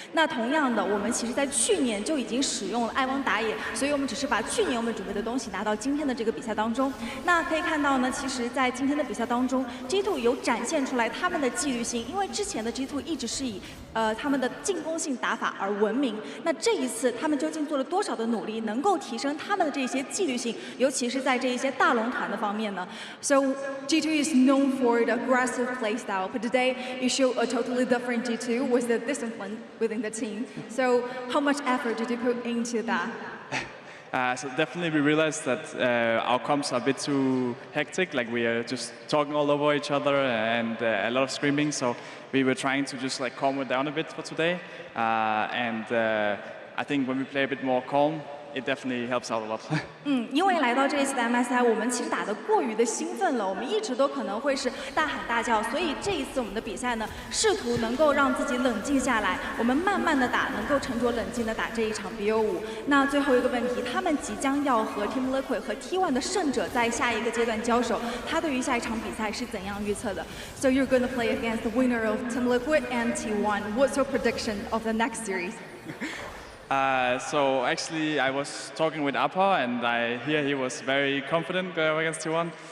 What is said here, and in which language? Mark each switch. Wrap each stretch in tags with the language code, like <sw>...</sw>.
<zh>那同样的，我们其实在去年就已经使用了爱汪打野，所以我们只是把去年我们准备的东西拿到今天的这个比赛当中。那可以看到呢，其实在今天的比赛当中 ，G2 有展现出来他们的纪律性，因为之前的 G2 一直是以他们的进攻性打法而闻名。那这一次他们究竟做了多少的努力，能够提升他们的这些纪律性，尤其是在这一些大龙团的方面呢 ？</zh> <en>So G2 is known for the aggressive play style, but today you show a totally different G2 with the discipline within the team. So how much effort did you put into that? So definitely we realized that our comps are a bit too hectic, like we are just talking all over each other and a lot of screaming, so we were trying to just like calm it down a bit for today. And I think when we play a bit more calm, it definitely helps out a lot.</en> <zh>因为来到这一次的 MSI， 我们其实打得过于的兴奋了，我们一直都可能会是大喊大叫，所以这一次我们的比赛呢，试图能够让自己冷静下来，我们慢慢的打，能够沉着冷静的打这一场 BO5。那最后一个问题，他们即将要和 Team Liquid 和 T1 的胜者在下一个阶段交手，他对于下一场比赛是怎样预测的 ？</zh> <en>So you're going to play against the winner of Team Liquid and T1. What's your prediction of the next series? So actually, I was talking with Appa, and I hear he was very confident going against T1.</en>